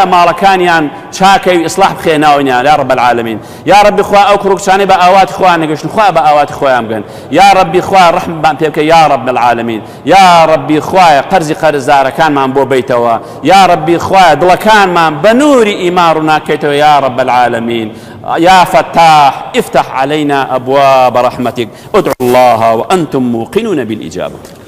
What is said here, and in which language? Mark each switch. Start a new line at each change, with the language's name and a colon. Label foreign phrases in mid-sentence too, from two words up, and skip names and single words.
Central Kurdish: ماڵەکانیان چاکەی ئیسلاح بخێناونیان
Arabic: یا ڕەب العالەمین
Central Kurdish: یا ڕەبی خوا ئەو کوڕکچانەی بە ئاواتی خۆیان نەگەشتن خوایە بە ئاواتی خۆیان بگەن یا ڕەبی خوایە ڕەحممان پێ بکە
Arabic: یا ڕەب العالەمین
Central Kurdish: یا ڕەبی خوایە قەرزی قەرزدارەکانمان بۆ بیتەوە یا ڕەبی خوایە دڵەکانمان بە نوری ئیمان ڕووناکەیتەوە
Arabic: یا رب العالمين يا فتاح افتح علينا أبواب رحمتك ادعوا الله وأنتم موقنون بالإجابة